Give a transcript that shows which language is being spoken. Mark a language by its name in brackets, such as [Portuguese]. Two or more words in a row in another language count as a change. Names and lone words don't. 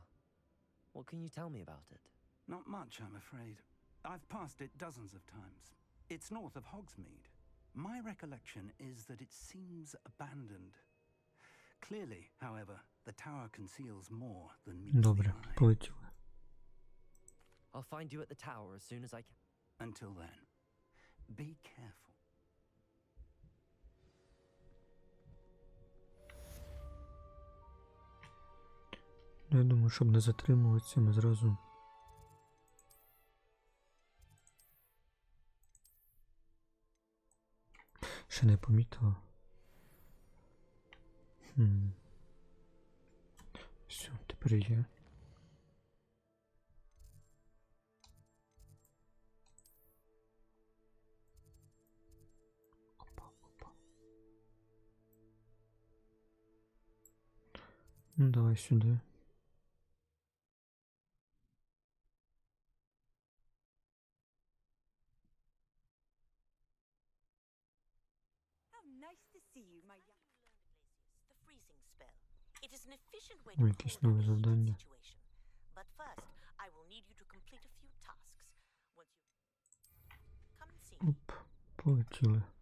[English] What can you tell me about it? Not much, I'm afraid. I've passed it dozens of times. It's north of Hogsmeade. My recollection is that it seems abandoned. Clearly, however, the tower conceals more than meets the [Ukrainian] Добре, [English] eye. [Ukrainian] полетіли. [English] I'll find you at the tower as soon as I can. Until then, be careful. [Ukrainian] Ну, я думаю, щоб не затримуватися, ми зразу... Ще не помітила. Все, тепер є. Опа, опа. Ну, давай сюди. [English] Nice to see you, my young. The freezing spell. It is an efficient way [Ukrainian] Ой, [English] to [Ukrainian] якесь [English] cool [Ukrainian] нове [English] down a heated [Ukrainian] завдання. [English] situation. But first, I will need you to complete a few tasks. Once you come and see me. Оп, полетіли.